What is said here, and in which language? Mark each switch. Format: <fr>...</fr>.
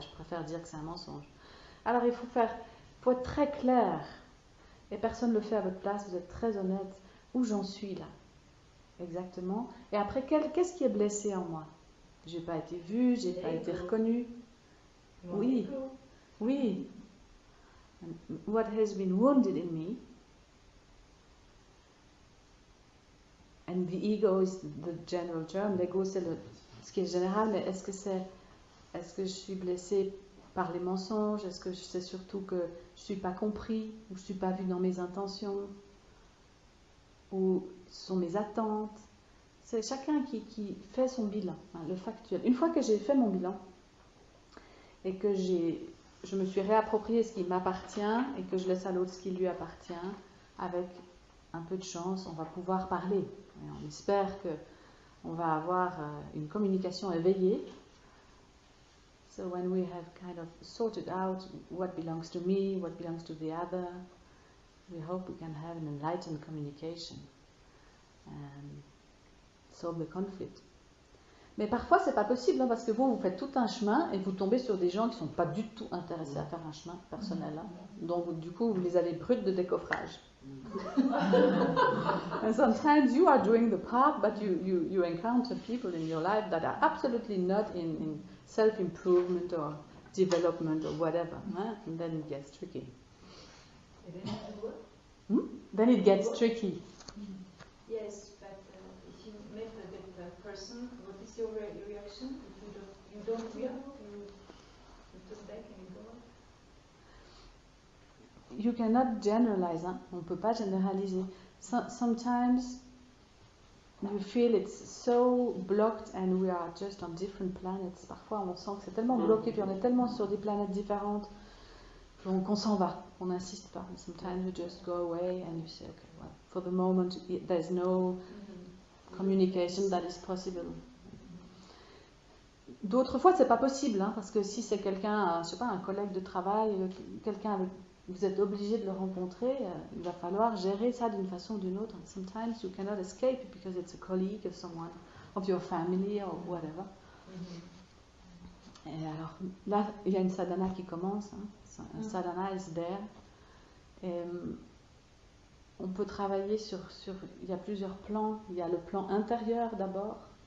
<fr>Je préfère dire que c'est un mensonge. Alors il faut être très clair. Et personne ne le fait à votre place, vous êtes très honnête. Où j'en suis là? Exactement. Et après, qu'est-ce qui est blessé en moi? J'ai pas été vue, j'ai pas été reconnue. Oui.</fr> <en>What has been wounded in me? and the ego is the general term.</en> <fr>L'ego, c'est ce qui est général, mais est-ce que je suis blessée par les mensonges? Est-ce que c'est surtout que je ne suis pas compris, ou je ne suis pas vue dans mes intentions, ou ce sont mes attentes? C'est chacun qui fait son bilan, hein, le factuel. Une fois que j'ai fait mon bilan et que je me suis réapproprié ce qui m'appartient et que je laisse à l'autre ce qui lui appartient, avec un peu de chance, on va pouvoir parler. Et on espère qu'on va avoir une communication éveillée.</fr> <en>So when we have kind of sorted out what belongs to me, what belongs to the other, we hope we can have an enlightened communication and solve the conflict.</en> <fr>Mais parfois c'est pas possible, hein, parce que vous faites tout un chemin et vous tombez sur des gens qui sont pas du tout intéressés à faire un chemin personnel, hein. Donc du coup vous les avez brutes de décoffrage.</fr> <en>And sometimes you are doing the path, but you encounter people in your life that are absolutely not in self-improvement or development or whatever, hein? And then it gets tricky. Then it gets tricky. Yes, but if you meet with a person, what is your reaction? If you don't react, you turn back and you go on. You cannot generalize, hein?</en> <fr>On ne peut pas généraliser.</fr> <en>Sometimes you feel it's so blocked and we are just on different planets.</en> <fr>Parfois on sent que c'est tellement bloqué, puis on est tellement sur des planètes différentes qu'on s'en va, on n'insiste pas.</fr> <en>Sometimes you just go away and you say, okay, well, for the moment there's no communication that is possible.</en> <fr>D'autres fois c'est pas possible, hein, parce que si c'est quelqu'un, je sais pas, un collègue de travail, quelqu'un avec vous êtes obligé de le rencontrer, il va falloir gérer ça d'une façon ou d'une autre.</fr> <en>Sometimes you cannot escape because it's a colleague of someone, of your family or whatever.</en> <fr>Et alors là, il y a une sadhana qui commence, hein.</fr> <en>Un sadhana is there.</en> <fr>Et, on peut travailler sur, il y a plusieurs plans. Il y a le plan intérieur d'abord.</fr>